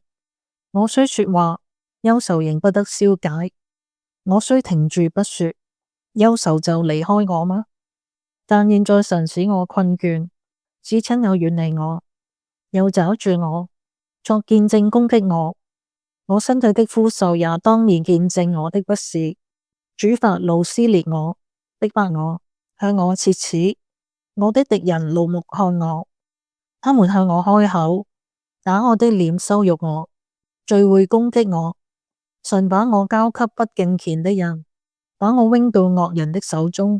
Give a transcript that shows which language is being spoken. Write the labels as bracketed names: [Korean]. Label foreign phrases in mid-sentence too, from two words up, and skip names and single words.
[Chinese] 我雖說話，憂愁仍不得消解；我雖停住不說，憂愁就離開我嗎？但現在神使我困倦，使親友遠離我，又抓住我，作見證攻擊我。我身體的枯瘦也當面見證我的不是。主發怒撕裂我，逼迫我，向我切齒。我的敵人怒目看我，他們向我開口，打我的臉羞辱我，聚會攻擊我。神把我交給不敬虔的人，把我扔到惡人的手中。